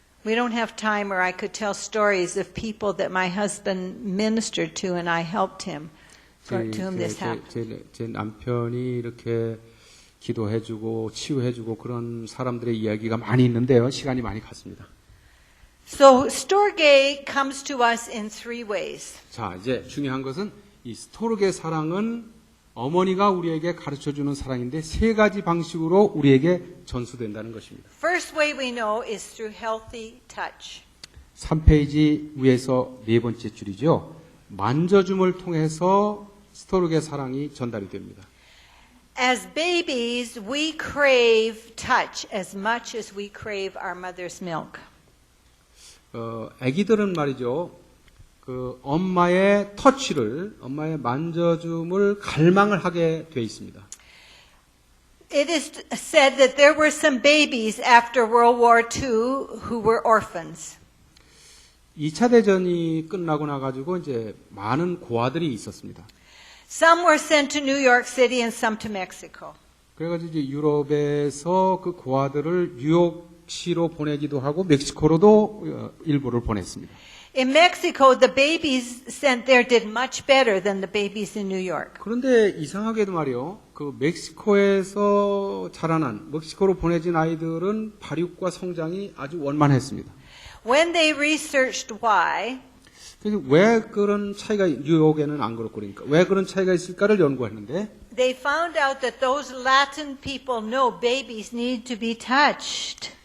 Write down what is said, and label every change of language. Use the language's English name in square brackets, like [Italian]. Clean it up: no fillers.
[English] We don't have time, or I could tell stories of people that my husband ministered to and I helped him, to whom this happened. [Korean] 제 남편이 이렇게 기도해주고 치유해주고 그런 사람들의 이야기가 많이 있는데요. 시간이 많이 갔습니다. [English] So Storge comes to us in three ways. [Korean] 자, 이제 중요한 것은 이 스토르게 사랑은 어머니가 우리에게 가르쳐주는 사랑인데 세 가지 방식으로 우리에게 전수된다는 것입니다. [English] First way we know is through healthy touch. [Korean] 3페이지 위에서 네 번째 줄이죠. 만져줌을 통해서 스토르게 사랑이 전달이 됩니다. [English] As babies, we crave touch as much as we crave our mother's milk. [Korean] 아기들은 말이죠. 그 엄마의 터치를, 엄마의 만져줌을 갈망을 하게 돼 있습니다. [English] It is said that there were some babies after World War II who were orphans. [Korean] 2차 대전이 끝나고 나가지고 이제 많은 고아들이 있었습니다. [English] Some were sent to New York City and some to Mexico. [Korean] 그래가지고 이제 유럽에서 그 고아들을 뉴욕시로 보내기도 하고 멕시코로도 일부를 보냈습니다. [English] In Mexico, the babies sent there did much better than the babies in New York. [Korean] 그런데 이상하게도 말이요. 그 멕시코에서 자라난 멕시코로 보내진 아이들은 발육과 성장이 아주 원만했습니다. [English] When they researched why, [Korean] 그래서 왜 그런 차이가 뉴욕에는 안 그렇고 그러니까 왜 그런 차이가 있을까를 연구했는데 [English] they found out that those Latin people know babies need to be touched.